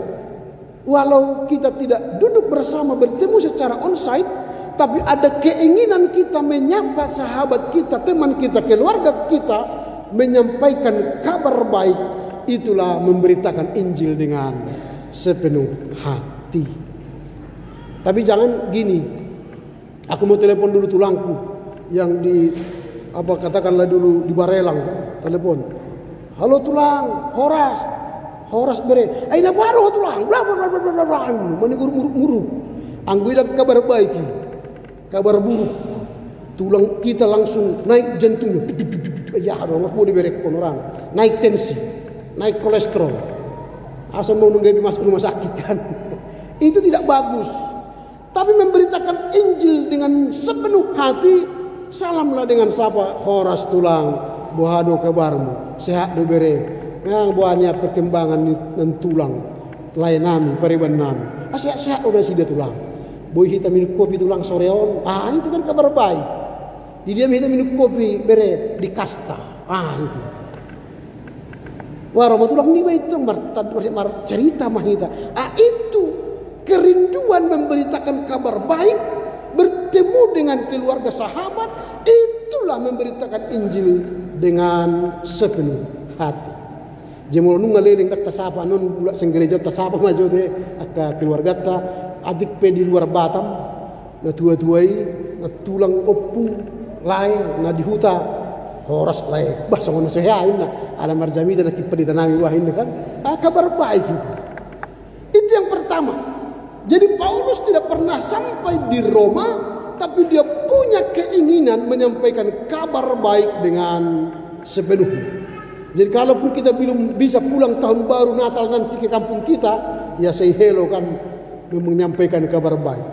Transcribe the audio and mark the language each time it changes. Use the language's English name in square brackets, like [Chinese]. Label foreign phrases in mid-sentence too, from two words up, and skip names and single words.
[Indonesian] Walau kita tidak duduk bersama bertemu secara on-site, tapi ada keinginan kita menyapa sahabat kita, teman kita, keluarga kita, menyampaikan kabar baik. Itulah memberitakan Injil dengan sepenuh hati. Tapi jangan gini, aku mau telepon dulu tulangku yang di katakanlah dulu di Barelang, telepon, halo tulang, [Batak Toba] Horas bere, aina baru tulang, [Indonesian] bla bla bla bla bla, menegur muruk, angguida kabar baik, kabar buruk, tulang kita langsung naik jantungnya, ya dong, mau diberekkan orang, naik tensi, naik kolesterol, asal mau nunggu masuk rumah sakit kan, itu tidak bagus. Tapi memberitakan Injil dengan sepenuh hati, salamlah dengan sapa, [Batak Toba] Horas tulang, bohado kabarmu, sehat do bere, [Indonesian] yang buahnya perkembangan dan tulang, [Batak Toba] lain nami, pariban nami, [Indonesian] sehat-sehat udah sih dia tulang, boy kita minum kopi tulang soreon, itu kan kabar baik. Di dia kita minum kopi bere di kasta, itu. Wah, Roma tulang ni itu cerita mah kita, itu. Kerinduan memberitakan kabar baik, bertemu dengan keluarga sahabat, itulah memberitakan Injil dengan sepenuh hati. [Batak Toba] Jemol nunga leleng dak tasapa non bulan senggereja tasapa maju deh aka keluarga ta adik pe di luar Batam na tua-tuai na tulang opung lae na di huta Horas lae bah songono sehain na ala marjamida na kipa di tanami wahin kan [Indonesian] kabar baik itu yang pertama. Jadi Paulus tidak pernah sampai di Roma, tapi dia punya keinginan menyampaikan kabar baik dengan sepenuhnya. Jadi kalaupun kita belum bisa pulang tahun baru Natal nanti ke kampung kita, ya [English] say hello [Indonesian] kan, menyampaikan kabar baik.